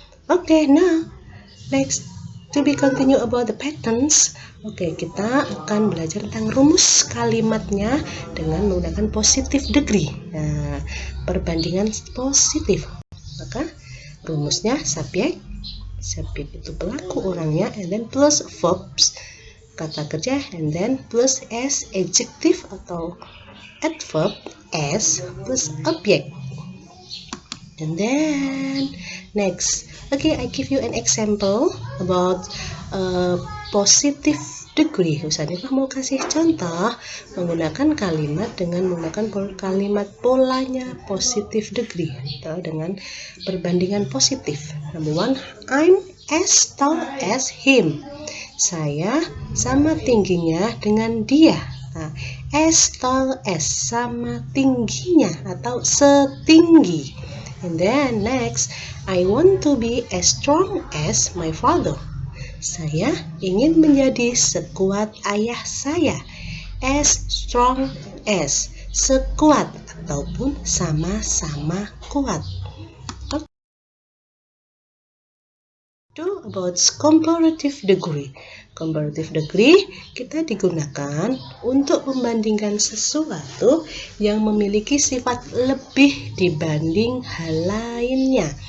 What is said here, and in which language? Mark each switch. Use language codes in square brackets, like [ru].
[en] Okay, now next to be continue about the patterns. [id] Oke, kita akan belajar tentang rumus kalimatnya dengan menggunakan positive degree. Nah, perbandingan positif. Maka rumusnya subjek itu pelaku orangnya, and then plus verbs kata kerja, and then plus s adjective atau adverb s plus object. [en] And then next, okay, I give you an example about positive degree. [id] Ustazah mau kasih contoh menggunakan kalimat dengan menggunakan kalimat polanya positive degree atau dengan perbandingan positif. [en] Number 1, I'm as tall as him. [id] Saya sama tingginya dengan dia. Nah, as tall as sama tingginya atau setinggi. [en] And then next, I want to be as strong as my father. [id] Saya ingin menjadi sekuat ayah saya. As strong as, sekuat ataupun sama-sama kuat. [en] About comparative degree. [id] Comparative degree kita digunakan untuk membandingkan sesuatu yang memiliki sifat lebih dibanding hal lainnya.